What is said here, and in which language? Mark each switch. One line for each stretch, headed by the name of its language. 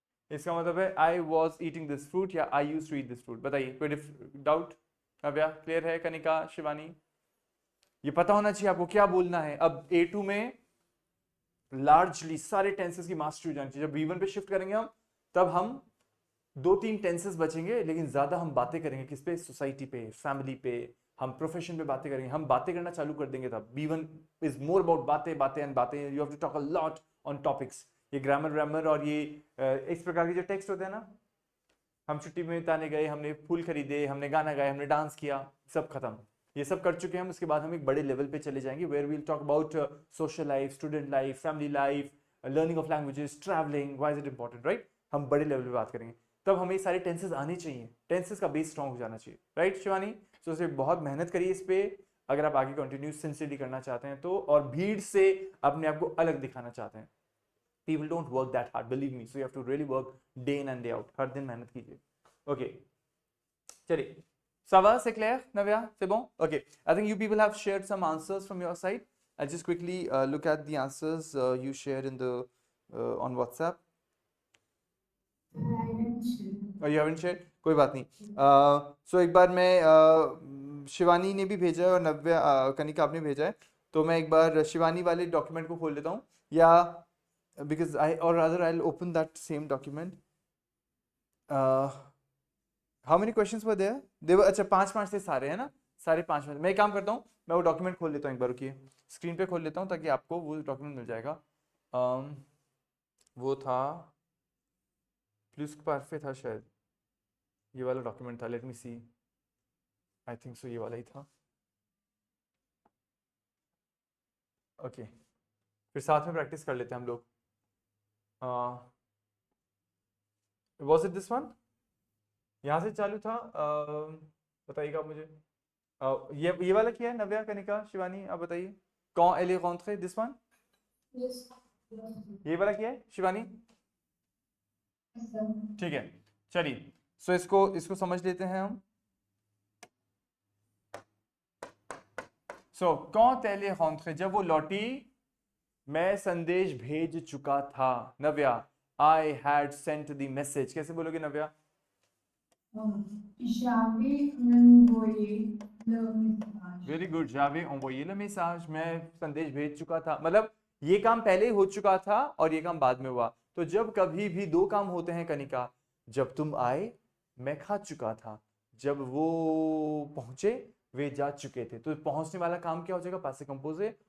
Hindi: इसका मतलब है
English: I was eating this fruit
Hindi: या
English: I used to eat this fruit.
Hindi: बताइए, कोई डाउट? नव्या, क्लियर है? कनिका, शिवानी, ये पता होना चाहिए आपको क्या बोलना है. अब A2 में लार्जली सारे टेंसेस की मास्टरी हो जानी चाहिए. जब B1 पे शिफ्ट करेंगे हम, तब हम 2-3 टेंसेस बचेंगे, लेकिन ज्यादा हम बातें करेंगे किस पे? सोसाइटी पे, फैमिली पे, हम प्रोफेशन पे बातें करेंगे. हम बातें करना चालू कर देंगे तब.
English: B1 is more about बातें बातें and बातें. You have to talk a lot on topics.
Hindi: ये ग्रामर और ये इस प्रकार के जो टेक्स्ट होते हैं ना, हम छुट्टी में बिताने गए, हमने फूल खरीदे, हमने गाना गाया, हमने डांस किया, सब खत्म. ये सब कर चुके हैं हम. उसके बाद हम एक बड़े लेवल पे चले जाएंगे,
English: Where we'll talk about social life, student life, family life, learning of languages, travelling. Why is it important, right?
Hindi: हम बड़े लेवल पे बात करेंगे. तब हमें सारे टेंसेस आने चाहिए. टेंसेस का बेस स्ट्रॉन्ग हो जाना चाहिए, राइट शिवानी? सो उसे बहुत मेहनत करिए इस पे, अगर आप आगे कंटिन्यू सिंसियरली करना चाहते हैं तो, और भीड़ से अपने आप को अलग दिखाना चाहते हैं.
English: People don't work that hard, believe me. So you have to really work day in and day out.
Hindi: हर दिन मेहनत कीजिए. Okay. चलिए.
French: Ça va, c'est clair, Navya? C'est bon? Okay.
English: I think you people have shared some answers from your side. I'll just quickly look at the answers you shared in the on WhatsApp. और you haven't shared?
Hindi: कोई बात नहीं. So एक बार मैं शिवानी ने भी भेजा है और नव्या कनिका आपने भेजा है, तो मैं एक बार शिवानी वाले डॉक्यूमेंट को खोल लेता हूँ, या
English: because or rather I'll open that same document. How many questions were there? They were,
Hindi: अच्छा 5 से सारे है ना, सारे 5. मैं एक काम करता हूँ, मैं वो डॉक्यूमेंट खोल लेता हूँ एक बार, रुकिए, स्क्रीन पे खोल लेता हूँ ताकि आपको वो डॉक्यूमेंट मिल जाएगा. वो था प्लस पार्फे था शायद, ये वाला डॉक्यूमेंट था.
English: let me see, I think so
Hindi: ये वाला ही था. ओके, फिर साथ में प्रैक्टिस कर लेते हैं हम लोग.
English: Was it this one?
Hindi: यहाँ से चालू था. बताइएगा आप मुझे. ये वाला क्या है? नव्या, कनिका, शिवानी, आप बताइए. कौन एले कौन थे? This one? ये वाला क्या है शिवानी? ठीक है, चलिए. सो इसको समझ लेते हैं हम. सो
French: quand elle est rentrée,
Hindi: जब वो लौटी, मैं संदेश भेज चुका था।
English: Navya, I had sent the message.
Hindi: कैसे बोलोगे नव्या?
French: J'avais envoyé le message.
Hindi: Very good,
French: जावे envoyé le message।
Hindi: मैं संदेश भेज चुका था, मतलब ये काम पहले ही हो चुका था और ये काम बाद में हुआ। तो जब कभी भी दो काम होते हैं कनिका, जब तुम आए मैं खा चुका था, जब वो पहुंचे वे जा चुके थे, तो पहुंचने वाला काम क्या हो जाएगा? पासे कंपोजे।